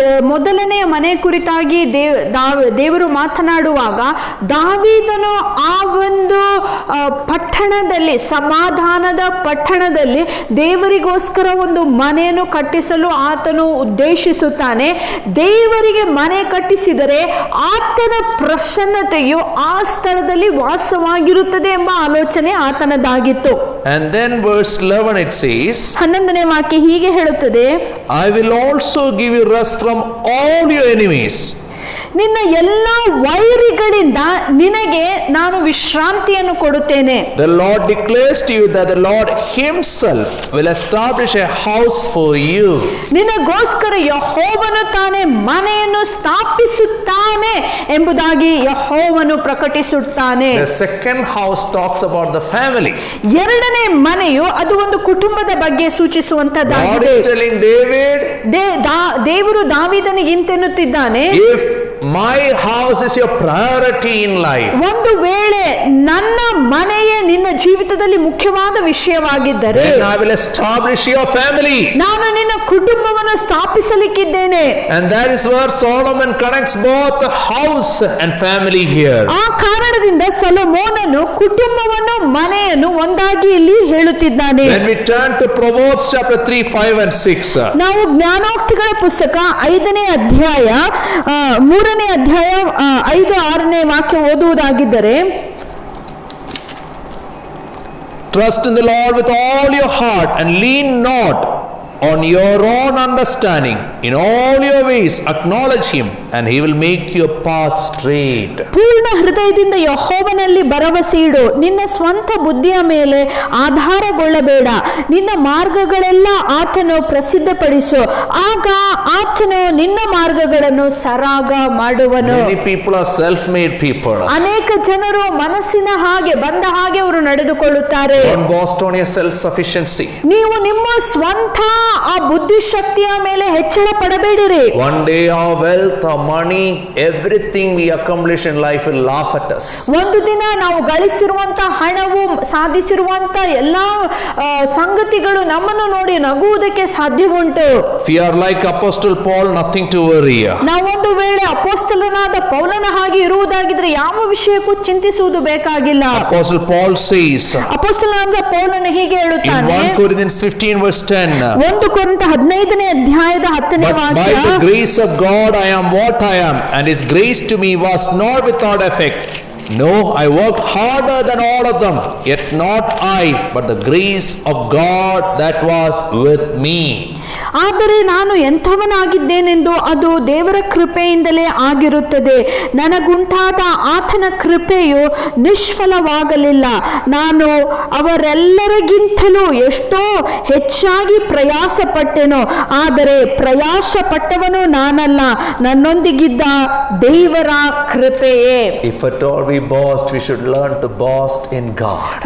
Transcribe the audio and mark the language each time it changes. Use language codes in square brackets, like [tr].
[kn] ಮೊದಲನೆಯ ಮನೆ ಕುರಿತಾಗಿ ದೇವರು ಮಾತನಾಡುವಾಗ ದಾವೀದನು ಆ ಒಂದು ಪಟ್ಟಣದಲ್ಲಿ, ಸಮಾಧಾನದ ಪಟ್ಟಣದಲ್ಲಿ ದೇವರಿಗೋಸ್ಕರ ಒಂದು ಮನೆಯನ್ನು ಕಟ್ಟಿಸಲು ಆತನು ಉದ್ದೇಶಿಸುತ್ತಾನೆ. ದೇವರಿಗೆ ಮನೆ ಕಟ್ಟಿಸಿದರೆ ಆತನ ಪ್ರಸನ್ನತೆಯು ಆ ಸ್ಥಳದಲ್ಲಿ ವಾಸವಾಗಿರುತ್ತದೆ ಎಂಬ ಆಲೋಚನೆ ಆತನದಾಗಿತ್ತು. [en] And then verse 11 it says, [kn] 11ನೇ ವಾಕ್ಯ ಹೀಗೆ ಹೇಳುತ್ತದೆ, [en] I will also give you rest from all your enemies. [kn] ನಿನ್ನ ಎಲ್ಲ ವೈರಿಗಳಿಂದ ನಿನಗೆ ನಾನು ವಿಶ್ರಾಂತಿಯನ್ನು ಕೊಡುತ್ತೇನೆ. [en] The Lord declares to you that the Lord himself will establish a house for you. [kn] ನಿನಗೋಸ್ಕರ ಯೆಹೋವನು ತಾನೇ ಮನೆಯನ್ನು ಸ್ಥಾಪಿಸುತ್ತಾನೆ ಎಂಬುದಾಗಿ ಯೆಹೋವನು ಪ್ರಕಟಿಸುತ್ತಾನೆ. [en] The second house talks about the family. [kn] ಎರಡನೇ ಮನೆಯು ಅದು ಒಂದು ಕುಟುಂಬದ ಬಗ್ಗೆ [en] God [kn] ಸೂಚಿಸುವಂತದ್ದಾಗಿದೆ. [en] is telling David, [kn] ದೇವರು ದಾವೀದನಿಗೆ ಇಂತೆನ್ನುತ್ತಿದ್ದಾನೆ, [en] if my house is your priority in life, [kn] ಒಂದು ವೇಳೆ ನನ್ನ ಮನೆಯೇ ನಿನ್ನ ಜೀವಿತದಲ್ಲಿ ಮುಖ್ಯವಾದ ವಿಷಯವಾಗಿದ್ದರೆ, [en] then I will establish your family. [kn] ನಾನು ನಿನ್ನ ಕುಟುಂಬವನ್ನು ಸ್ಥಾಪಿಸಲಿಕ್ಕಿದ್ದೇನೆ. [en] And that is where Solomon connects both the house and family here. [kn] ಆ ಕಾರಣದಿಂದ ಸೊಲೊಮೋನನು ಕುಟುಂಬವನ್ನು ಮನೆಯನ್ನು ಒಂದಾಗಿ ಇಲ್ಲಿ ಹೇಳುತ್ತಿದ್ದಾನೆ. [en] When we turn to Proverbs chapter 3, 5 and 6, [kn] ನಾವು ಜ್ಞಾನೋಕ್ತಿಗಳ ಪುಸ್ತಕ 5ನೇ ಅಧ್ಯಾಯ 3ನೇ ಅಧ್ಯಾಯ 5, 6ನೇ ವಾಕ್ಯ ಓದುವುದಾಗಿದ್ದರೆ, [en] trust in the Lord with all your heart and lean not on your own understanding. In all your ways acknowledge him, and he will make your path straight. [kn] ಪೂರ್ಣ ಹೃದಯದಿಂದ ಯೆಹೋವನಲ್ಲಿ ಭರವಸೆ ಇಡು, ನಿನ್ನ ಸ್ವಂತ ಬುದ್ಧಿಯ ಮೇಲೆ ಆಧಾರಗೊಳ್ಳಬೇಡ, ನಿನ್ನ ಮಾರ್ಗಗಳೆಲ್ಲ ಆತನು ಪ್ರಸಿದ್ಧಪಡಿಸು, ಆಗ ಆತನು ನಿನ್ನ ಮಾರ್ಗಗಳನ್ನು ಸರಾಗ ಮಾಡುವನು. [en] Many people are self-made people. [kn] ಅನೇಕ ಜನರು ಮನಸ್ಸಿನ ಹಾಗೆ ಬಂದ ಹಾಗೆ ಅವರು ನಡೆದುಕೊಳ್ಳುತ್ತಾರೆ. [en] Don't boast on your self-sufficiency. [kn] ನೀವು ನಿಮ್ಮ ಸ್ವಂತ ಆ ಬುದ್ಧಿಶಕ್ತಿಯ ಮೇಲೆ ಹೆಚ್ಚಳ ಪಡಬೇಡಿರಿ. [en] One day our wealth, our money, everything we accomplish in life will laugh at us. [kn] ಒಂದು ದಿನ ನಾವು ಗಳಿಸಿರುವಂತ ಹಣವು, ಸಾಧಿಸಿರುವಂತ ಎಲ್ಲಾ ಸಂಗತಿಗಳು ನಮ್ಮನ್ನು ನೋಡಿ ನಗುವುದಕ್ಕೆ ಸಾಧ್ಯವುಂಟು. [en] If you are like Apostle Paul, nothing to worry. [kn] ನಾವೊಂದು ವೇಳೆ ಅಪೊಸ್ತಲನಾದ ಪೌಲನ ಹಾಗೆ ಇರುವುದಾಗಿದ್ರೆ ಯಾವ ವಿಷಯಕ್ಕೂ ಚಿಂತಿಸುವುದು ಬೇಕಾಗಿಲ್ಲ. [en] Apostle Paul says [kn] ಅಪೊಸ್ತಲನಾದ ಪೌಲನು ಹೀಗೆ [en] in [kn] ಹೇಳುತ್ತಾನೆ, [en] 1 Corinthians 15 verse 10, [kn] 1 ಕೊರಿಂಥ 15ನೇ ಅಧ್ಯಾಯದ 10ನೇ [en] but by [kn] ವಾಕ್ಯ, [en] the grace of God I am what I am, and his grace to me was not without effect. No, I worked harder than all of them, yet not I, but the grace of God that was with me. [kn] ಆದರೆ ನಾನು ಎಂಥವನಾಗಿದ್ದೇನೆಂದು ಅದು ದೇವರ ಕೃಪೆಯಿಂದಲೇ ಆಗಿರುತ್ತದೆ. ನನಗುಂಟಾದ ಆತನ ಕೃಪೆಯು ನಿಷ್ಫಲವಾಗಲಿಲ್ಲ. ನಾನು ಅವರೆಲ್ಲರಿಗಿಂತಲೂ ಎಷ್ಟೋ ಹೆಚ್ಚಾಗಿ ಪ್ರಯಾಸ ಪಟ್ಟೆನು, ಆದರೆ ಪ್ರಯಾಸ ಪಟ್ಟವನು ನಾನಲ್ಲ, ನನ್ನೊಂದಿಗಿದ್ದ ದೇವರ ಕೃಪೆಯೇ. [en] If at all we boast, we should learn to boast in God.